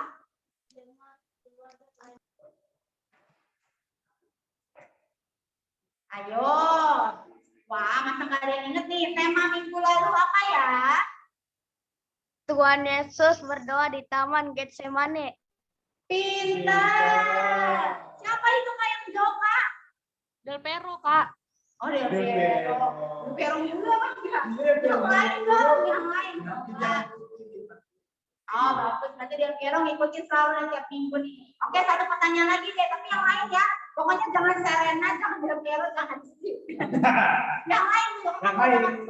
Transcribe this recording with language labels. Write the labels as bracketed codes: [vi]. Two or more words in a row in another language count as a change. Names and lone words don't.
[id] Ayo, wah masa nggak ada yang inget nih tema minggu lalu apa ya? Tuhan Yesus berdoa di Taman Getsemane. Pintar. Siapa itu Kak yang jawab Kak? Del Pero, Kak. Oh Del Del Piero. Piero. Del Piero juga apa enggak? Del Piero. Yang lain dong, yang lain. Oh bagus, berarti Del Piero ngikutin selalu dan tiap minggu nih. Oke, satu pertanyaan lagi deh, tapi yang lain ya. Pokoknya jangan Serena, jangan Del Piero, jangan Steve. Yang lain dong. Yang lain.